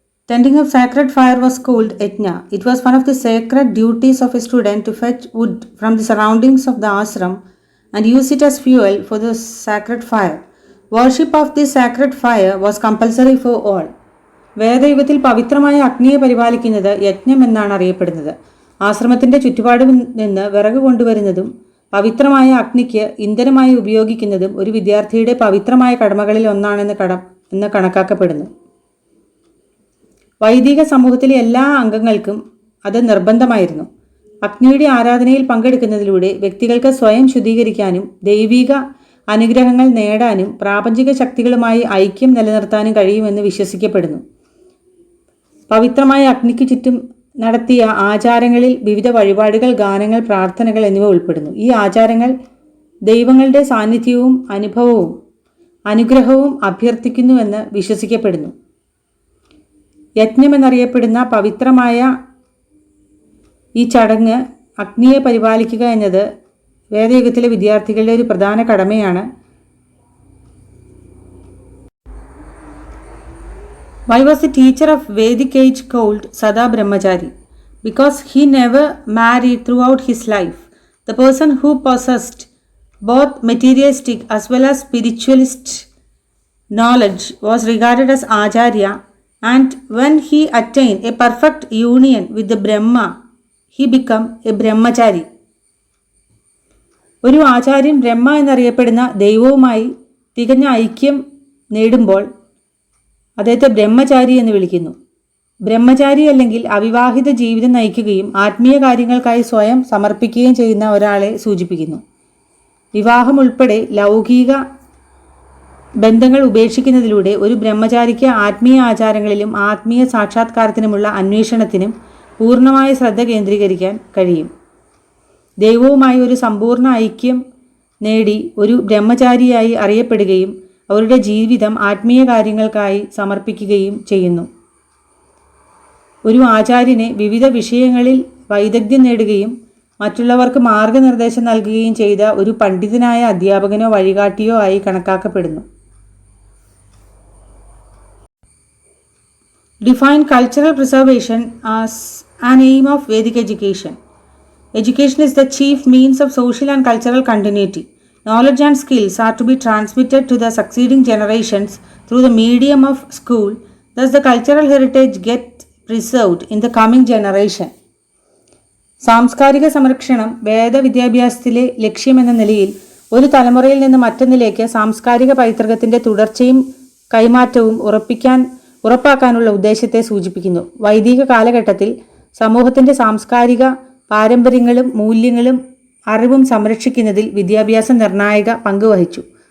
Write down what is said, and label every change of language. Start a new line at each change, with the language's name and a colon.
English: Tending of sacred fire was called Yajna. It was one of the sacred duties of a student to fetch wood from the surroundings of the ashram and use it as fuel for the sacred fire. Worship of this sacred fire was compulsory for all.
Malayalam: വേദയുഗത്തിൽ പവിത്രമായ അഗ്നിയെ പരിപാലിക്കുന്നത് യജ്ഞം എന്നാണ് അറിയപ്പെടുന്നത്. ആശ്രമത്തിൻ്റെ ചുറ്റുപാട് നിന്ന് വിറക് കൊണ്ടുവരുന്നതും പവിത്രമായ അഗ്നിക്ക് ഇന്ധനമായി ഉപയോഗിക്കുന്നതും ഒരു വിദ്യാർത്ഥിയുടെ പവിത്രമായ കടമകളിൽ ഒന്നാണെന്ന് കണക്കാക്കപ്പെടുന്നു. വൈദിക സമൂഹത്തിലെ എല്ലാ അംഗങ്ങൾക്കും അത് നിർബന്ധമായിരുന്നു. അഗ്നിയുടെ ആരാധനയിൽ പങ്കെടുക്കുന്നതിലൂടെ വ്യക്തികൾക്ക് സ്വയം ശുദ്ധീകരിക്കാനും ദൈവിക അനുഗ്രഹങ്ങൾ നേടാനും പ്രാപഞ്ചിക ശക്തികളുമായി ഐക്യം നിലനിർത്താനും കഴിയുമെന്ന് വിശ്വസിക്കപ്പെടുന്നു. പവിത്രമായ അഗ്നിക്ക് ചുറ്റും നടത്തിയ ആചാരങ്ങളിൽ വിവിധ വഴിപാടുകൾ, ഗാനങ്ങൾ, പ്രാർത്ഥനകൾ എന്നിവ ഉൾപ്പെടുന്നു. ഈ ആചാരങ്ങൾ ദൈവങ്ങളുടെ സാന്നിധ്യവും അനുഗ്രഹവും അഭ്യർത്ഥിക്കുന്നുവെന്ന് വിശ്വസിക്കപ്പെടുന്നു. യജ്ഞം എന്നറിയപ്പെടുന്ന പവിത്രമായ ഈ ചടങ്ങ് അഗ്നിയെ പരിപാലിക്കുക എന്നത് വേദയുഗത്തിലെ വിദ്യാർത്ഥികളുടെ ഒരു പ്രധാന കടമയാണ്.
English: Why was the teacher of Vedic age called Sada Brahmachari? Because he never married throughout his life. The person who possessed both materialistic as well as spiritualist knowledge was regarded as Acharya, and when he attained a perfect union with the Brahma, he became a Brahmachari.
Malayalam: ഒരു ആചാര്യൻ ബ്രഹ്മ എന്നറിയപ്പെടുന്ന ദൈവവുമായി തികഞ്ഞ ഐക്യം നേടുമ്പോൾ അദ്ദേഹത്തെ ബ്രഹ്മചാരി എന്ന് വിളിക്കുന്നു. ബ്രഹ്മചാരി അല്ലെങ്കിൽ അവിവാഹിത ജീവിതം നയിക്കുകയും ആത്മീയ കാര്യങ്ങൾക്കായി സ്വയം സമർപ്പിക്കുകയും ചെയ്യുന്ന ഒരാളെ സൂചിപ്പിക്കുന്നു. വിവാഹം ഉൾപ്പെടെ ലൗകിക ബന്ധങ്ങൾ ഉപേക്ഷിക്കുന്നതിലൂടെ ഒരു ബ്രഹ്മചാരിക്ക് ആത്മീയ ആചാരങ്ങളിലും ആത്മീയ സാക്ഷാത്കാരത്തിനുമുള്ള അന്വേഷണത്തിനും പൂർണ്ണമായ ശ്രദ്ധ കേന്ദ്രീകരിക്കാൻ കഴിയും. ദൈവവുമായി ഒരു സമ്പൂർണ്ണ ഐക്യം നേടി ഒരു ബ്രഹ്മചാരിയായി അറിയപ്പെടുകയും അവരുടെ ജീവിതം ആത്മീയ കാര്യങ്ങൾക്കായി സമർപ്പിക്കുകയും ചെയ്യുന്നു. ഒരു ആചാര്യനെ വിവിധ വിഷയങ്ങളിൽ വൈദഗ്ധ്യം നേടുകയും മറ്റുള്ളവർക്ക് മാർഗനിർദ്ദേശം നൽകുകയും ചെയ്ത ഒരു പണ്ഡിതനായ അധ്യാപകനോ വഴികാട്ടിയോ ആയി കണക്കാക്കപ്പെടുന്നു.
English: Define cultural preservation as an aim of Vedic education. Education is the chief means of social and cultural continuity. Knowledge and skills are to be transmitted to the succeeding generations through the medium of school. Thus, the cultural heritage gets preserved in the coming generation.
Malayalam: സാംസ്കാരിക സംരക്ഷണം വേദവിദ്യാഭ്യാസത്തിലെ ലക്ഷ്യമെന്ന നിലയിൽ ഒരു തലമുറയിൽ നിന്ന് മറ്റൊന്നിലേക്ക് സാംസ്കാരിക പൈതൃകത്തിൻ്റെ തുടർച്ചയും കൈമാറ്റവും ഉറപ്പാക്കാനുള്ള ഉദ്ദേശത്തെ സൂചിപ്പിക്കുന്നു. വൈദിക കാലഘട്ടത്തിൽ സമൂഹത്തിൻ്റെ സാംസ്കാരിക പാരമ്പര്യങ്ങളും മൂല്യങ്ങളും അറിവും സംരക്ഷിക്കുന്നതിൽ വിദ്യാഭ്യാസം നിർണായക പങ്കുവഹിച്ചു.